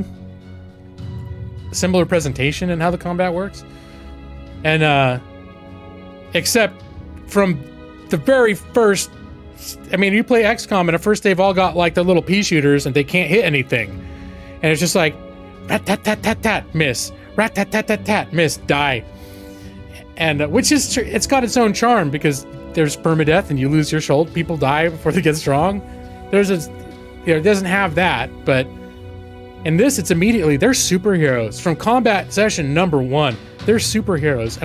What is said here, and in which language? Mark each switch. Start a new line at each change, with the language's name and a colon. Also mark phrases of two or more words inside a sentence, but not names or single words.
English: Similar presentation and how the combat works. And, except from the very first, I mean, you play XCOM and at first they've all got like the little pea shooters and they can't hit anything. And it's just like, rat-tat-tat-tat-tat, miss. Rat-tat-tat-tat-tat, miss, die. And, which is, it's got its own charm because there's permadeath and you lose your shoulder. People die before they get strong. It doesn't have that, but in this, it's immediately, they're superheroes. From combat session number 1, they're superheroes.